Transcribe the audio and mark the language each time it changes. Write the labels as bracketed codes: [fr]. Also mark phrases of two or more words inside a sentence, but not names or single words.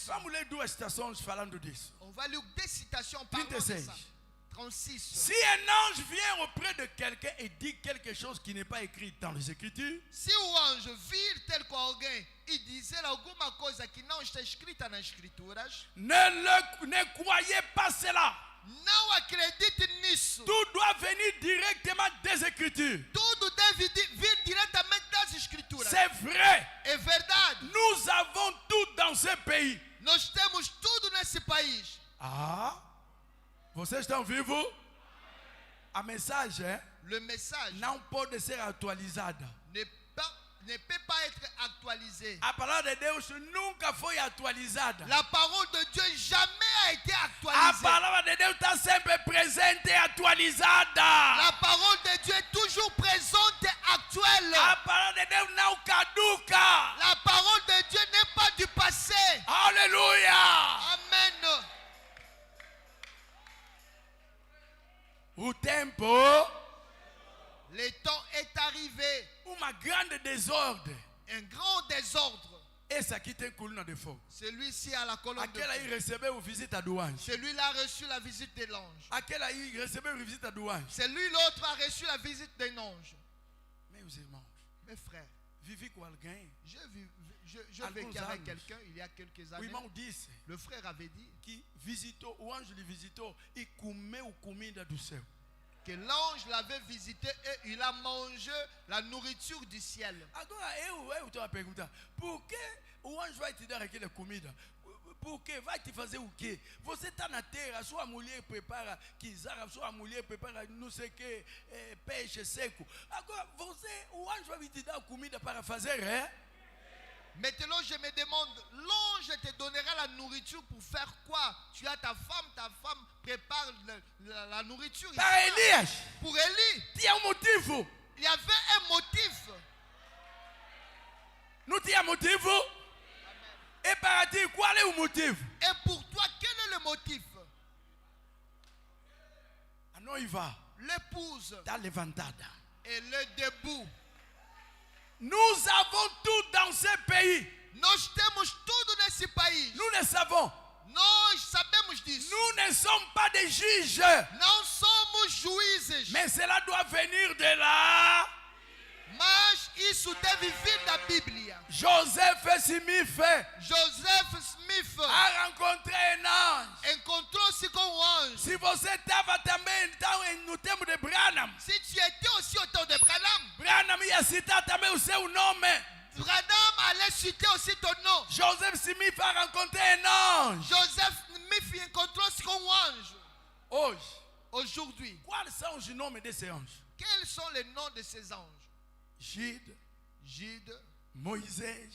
[pt] Vamos ler duas citações falando disso. [fr] On va lire des citations parlant de 36. ça. 36. Si un ange vient auprès de quelqu'un et dit quelque chose qui n'est pas écrit dans les Écritures, [pt] Se o anjo vir ter com alguém e dizer alguma coisa que não está escrita nas escrituras, [fr] ne croyez pas cela. [pt] não acredite nisso. [fr] Tout doit venir directement des Écritures. [pt] Tudo deve vir diretamente das escrituras. [fr] C'est vrai. [pt] É verdade. [fr] Nous avons tout dans ce pays. [pt] Nós temos tudo nesse país. Ah, vocês estão vivos? A mensagem [fr] Le message [pt] não pode ser atualizada. [fr] ne peut pas être actualisé. [pt] A palavra de Deus nunca foi atualizada. [fr] La parole de Dieu jamais a été [pt] A [fr] actualisée. [pt] palavra de Deus está sempre presente e atualizada. [fr] La parole de Dieu est toujours présente et actuelle. [pt] A palavra de Deus não caduca. [fr] La parole de Dieu n'est pas du passé. [pt] Aleluia! [fr] Amen. [pt] O tempo, [fr] Le temps est arrivé. [pt] uma grande desordem. [fr] Un grand désordre. [pt] Esse aqui tem coluna de fogo. [fr] Celui-ci a la colonne de [pt] Aquele aí [fr] feu. [pt] recebeu visita do anjo. [fr] Celui-là a reçu la visite de l'ange. [pt] Aquele aí recebeu visita do anjo. [fr] Celui l'autre a reçu la visite d'un ange. [pt] Meus irmãos, [fr] Mes frères, [pt] vivi com alguém. [fr] je [pt] Alguns [fr] vécu avec [pt] anos. [fr] quelqu'un il y a quelques [pt] O [fr] années. [pt] irmão disse [fr] Le frère avait dit [pt] que visitou, o anjo lhe visitou e comeu comida do céu. [fr] que l'ange l'avait visité et il a mangé la nourriture du ciel. [pt] Agora eu estou a perguntar, por que o anjo vai te dar aquela comida? Por quê? Vai te fazer o quê? Você está na terra, sua mulher prepara quizara, sua mulher prepara não sei o que, peixe seco. Agora o anjo vai te dar comida para fazer, [fr] Maintenant, je me demande, l'ange te donnera la nourriture pour faire quoi? Tu as ta femme prépare la nourriture. [pt] Para Elias, [fr] Pour Élie, [pt] tinha motivo. [fr] il y avait un motif. [pt] Não tinha motivo? E para ti, qual é o motivo? [fr] Et pour toi, quel est le motif? [pt] A noiva [fr] L'épouse, [pt] está levantada. [fr] elle est debout. Nous avons tout dans ce pays. [pt] Nós temos tudo nesse país. [fr] Nous le savons. [pt] Nós sabemos disso. [fr] Nous ne sommes pas des juges. [pt] Não somos juízes. [fr] Mais cela doit venir de là. [pt] Mas isso deve vir da Bíblia. [fr] Joseph Smith [pt] Joseph Smith [fr] a rencontré un ange. [pt] encontrou-se com o anjo. Se você estava também no tempo de Branham, [fr] Si tu étais aussi au temps de Branham, [pt] Branham ia citar também o seu nome. [fr] Branham allait citer aussi ton nom. Joseph Smith a rencontré un ange. [pt] Joseph Smith encontrou-se com o anjo. Hoje, [fr] Aujourd'hui, [pt] quais são os nomes desse anjo? [fr] quels sont les noms de ces anges? [pt] Gide, [fr] Gide, [pt] Moisés,